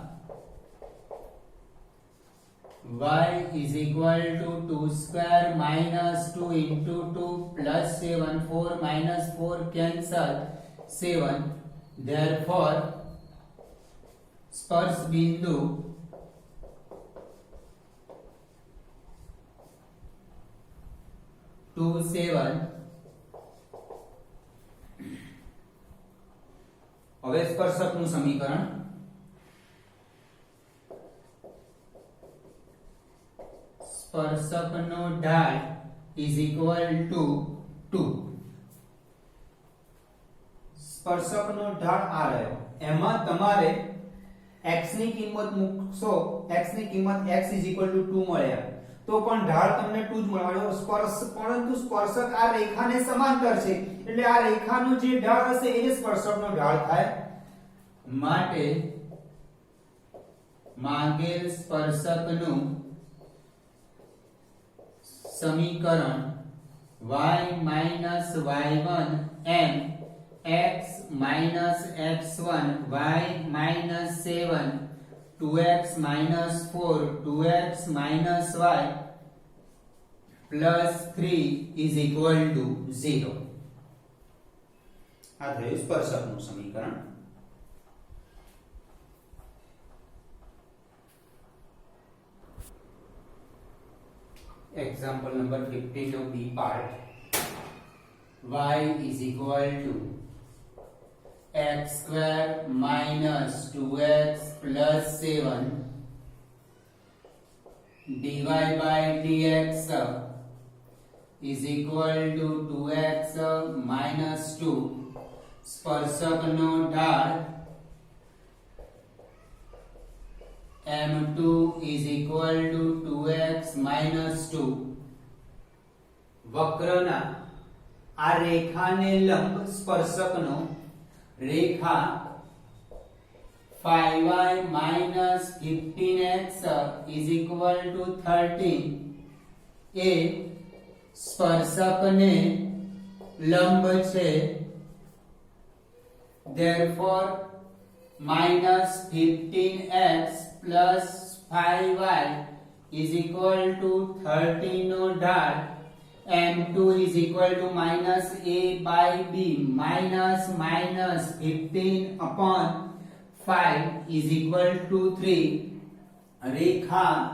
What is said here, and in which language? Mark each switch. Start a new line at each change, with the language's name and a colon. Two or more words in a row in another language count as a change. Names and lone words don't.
English: y is equal to 2 square minus 2 into 2 plus 7 4 minus 4 cancel 7 therefore
Gujarati: સ્પર્શ બિંદુ टू 7 હવે સ્પર્શકનું સમીકરણ સ્પર્શકનો ઢાળ
English: is equal to 2
Gujarati: સ્પર્શકનો ઢાળ આ રહ્યો એમાં તમારે x ની કિંમત મૂકશો x ની કિંમત
English: x is equal to 2
Gujarati: મળે તો પણ ઢાળ તમને 2 જ મળવાનો પરંતુ સ્પર્શક આ રેખાને સમાંતર છે એટલે આ રેખાનો જે ઢાળ હશે એ જ સ્પર્શકનો ઢાળ થાય માટે માંગેલ સ્પર્શકનું
English: સમીકરણ y minus y1 m x minus x1 y minus 7 2x minus 4 2x minus y plus 3 is equal to 0
Gujarati: આ થયું સ્પર્શકનું સમીકરણ
English: example number 15 of B part y is equal to x square minus 2x plus 7 dy by dx is equal to 2x minus 2
Gujarati: સ્પર્શકનો ઢાળ
English: m2 is equal to 2x minus 2
Gujarati: વક્રના આ રેખાને લંબ સ્પર્શકનો રેખા
English: 5y minus 15x is equal to 13
Gujarati: એ સ્પર્શકને લંબ છે
English: therefore minus 15x plus 5y is equal to 13
Gujarati: નો ઢાળ
English: m2 is equal to minus a by b minus minus 15 upon 5 is equal to 3 રેખા